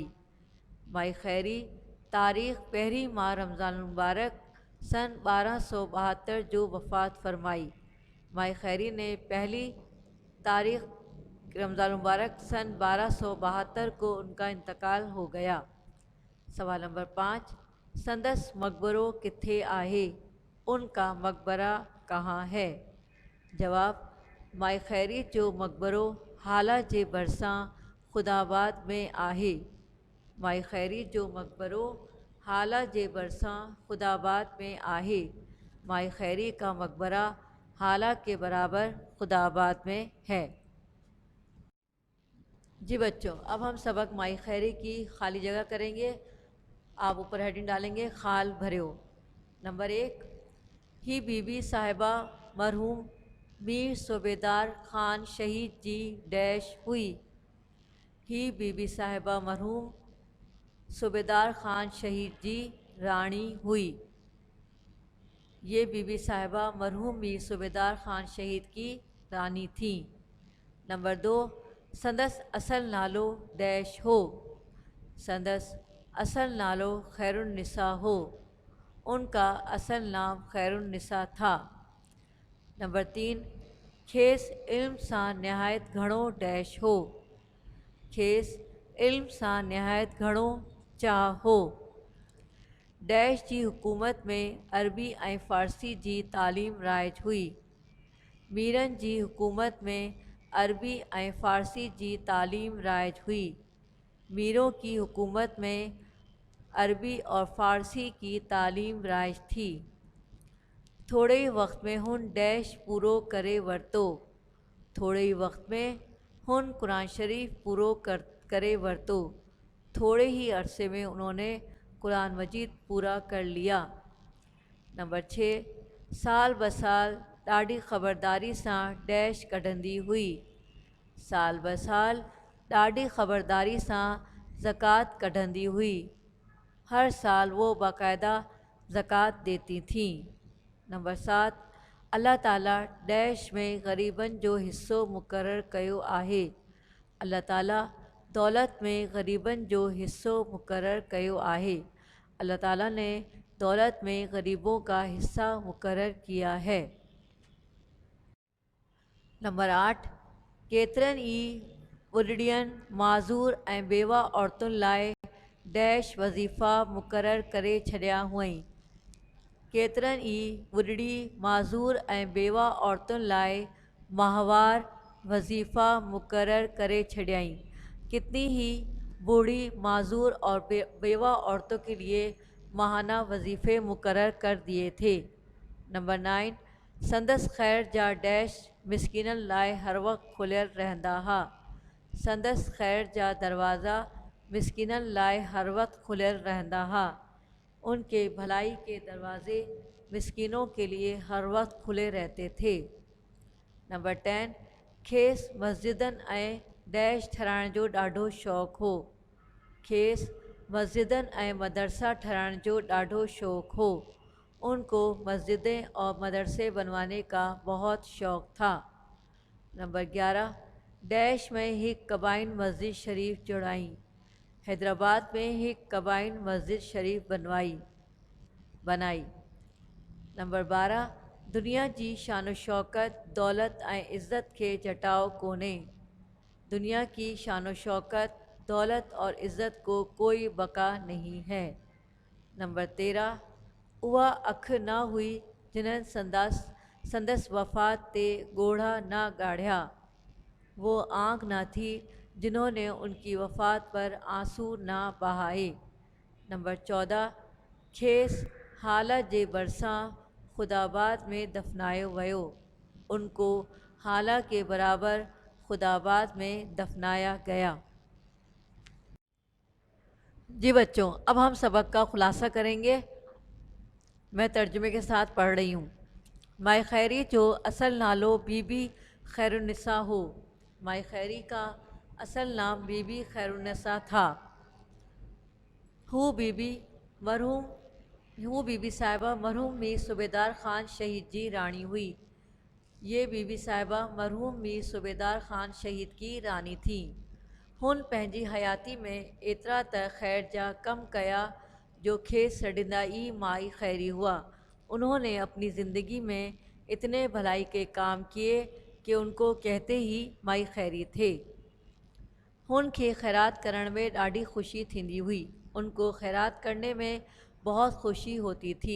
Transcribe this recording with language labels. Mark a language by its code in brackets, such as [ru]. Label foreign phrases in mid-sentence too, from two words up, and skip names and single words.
[sd] माई खैरी तारीख़ 1 माह रमज़ान मुबारक सन 1272 जो वफ़ात फरमाई। [ur] مائی خیری نے 1 تاریخ رمضان مبارک سن 1272 کو ان کا انتقال ہو گیا. سوال نمبر 5, [sd] संदस मकबरो किथे आहे। [ur] ان کا مقبرہ کہاں ہے؟ جواب, [sd] माई खैरी जो मकबरो हाला जे भरिसां खुदाबाद में आहे। माई खैरी जो मकबरो हाला जे भरिसां खुदाबाद में आहे। [ur] مائی خیری کا مقبرہ ہالا کے برابر خداآباد میں ہے. جی بچو، اب ہم سبق مائی خیری کی خالی جگہ کریں گے. آپ اوپر ہیڈنگ ڈالیں گے, [sd] खाल भरियो। नंबर 1, ही बीबी साहिबा मरहूम मीर सूबेदार खान शहीद जी डैश हुई। ही बीबी साहिबा मरहूम सूबेदार खान शहीद जी रानी हुई। [ur] یہ بی بی صاحبہ مرحوم میر صوبیدار خان شہید کی رانی تھی. [sd] नंबर 2, संदसि असल नालो डैश हो। संदसि असल नालो खैरुन्निसा हो। [ur] ان کا اصل نام خیرالنساء تھا. [sd] नंबर 3, खेस इल्म सां निहायत घणो डैश हो। खेस इल्म सां निहायत घणो चाह हो। डैश जी हुकूमत में अरबी ऐं फ़ारसी जी तालीम राइज हुई। मीरनि जी हुकूमत में अरबी ऐं फ़ारसी जी तालीम राइज हुई। [ur] میروں کی حکومت میں عربی اور فارسی کی تعلیم رائج تھی. [sd] थोड़े ई वक्त में हुन डैश पूरो करे वरितो। थोड़े ई वक्त में हुन कुरान शरीफ पूरो करे वरितो। [ur] تھوڑے ہی عرصے میں انہوں نے قرآن مجید پورا کر لیا. [sd] नंबर 6, साल ब साल ॾाढी ख़बरदारी सां डैश कढंदी हुई। साल ब साल ॾाढी ख़बरदारी सां ज़कात कढंदी हुई। [ur] ہر سال وہ باقاعدہ زکات دیتی تھیں. [sd] नंबर 7, अल्लाह ताला डैश में ग़रीबनि जो हिस्सो मुक़ररु कयो आहे। अल्लाह ताला दौलत में ग़रीबनि जो हिस्सो मुक़ररु कयो आहे। [ur] اللہ تعالیٰ نے دولت میں غریبوں کا حصہ مقرر کیا ہے. [sd] नंबर 8, केतिरनि ई ॿुॾड़ियुनि माज़ूर ऐं बेवा औरतुनि लाइ डैश वज़ीफ़ा मुक़ररु करे छॾिया हुअईं। केतिरनि ई ॿुॾड़ी माज़ूर ऐं बेवा औरतुनि लाइ माहवार वज़ीफ़ा मुक़ररु करे छॾियाईं। [ur] کتنی ہی بوڑھی معذور اور بیوہ عورتوں کے لیے ماہانہ وظیفے مقرر کر دیے تھے. [sd] नंबर 9, संदसि ख़ैर जा डैश मिसकीननि लाइ हर वक़्तु खुलियल रहंदा हा। संदसि ख़ैर जा दरवाज़ा मिसकीननि लाइ हर वक़्तु खुलियल रहंदा हा। [ur] ان کے بھلائی کے دروازے مسکینوں کے لیے ہر وقت کھلے رہتے تھے. [sd] नंबर 10, खेस मस्जिदनि ऐं डैश ठाहिराइण जो ॾाढो शौक़ु हो। खेस मस्जिदनि ऐं मदरसा ठाहिराइण जो ॾाढो शौक़ु हो। [ur] ان کو مسجدیں اور مدرسے بنوانے کا بہت شوق تھا. [sd] नंबर 11, डैश में हिकु कबाइन मस्जिद शरीफ जुड़ाई। हैदराबाद में हिकु कबाइन मस्जिद शरीफ बनाई। नंबर 12, दुनिया जी शान शौकत दौलत ऐं इज़्ज़त खे जटाओ कोन्हे। [ur] دنیا کی شان شوکت دولت اور عزت کو کوئی بقا نہیں ہے. [sd] नंबर 13, उहा अख न हुई जिन्हनि संदसि वफ़ात ते ॻोढ़ा न ॻाढ़िया। [ur] وہ آنکھ نہ تھی جنہوں نے ان کی وفات پر آنسو نہ بہائے. [sd] नंबर 14, खेस हाल जे भरिसां ख़ुदाबाद में दफ़नायो वियो। [ur] ان کو ہالا کے برابر خداآباد میں دفنایا گیا. جی بچو، اب ہم سبق کا خلاصہ کریں گے. میں ترجمے کے ساتھ پڑھ رہی ہوں. [sd] माई खैरी जो असल नालो बीबी खैरुन्निसा हो। [ur] مائی خیری کا اصل نام بی بی خیرالنساء تھا. [sd] हू बीबी साहिबा मरहूम मीर सूबेदार ख़ान शहीद जी रानी हुई। [ur] یہ بی بی صاحبہ مرحوم میر صوبیدار خان شہید کی رانی تھی. [sd] हुन पंहिंजी हयाती में एतिरा त ख़ैर जा कम कया जो खेस सॾींदा ई माई खैरी हुआ। [ur] انہوں نے اپنی زندگی میں اتنے بھلائی کے کام کیے کہ ان کو کہتے ہی مائی خیری تھے. [sd] हुन खे ख़ैरात करण में ॾाढी ख़ुशी थींदी हुई। [ur] ان کو خیرات کرنے میں بہت خوشی ہوتی تھی.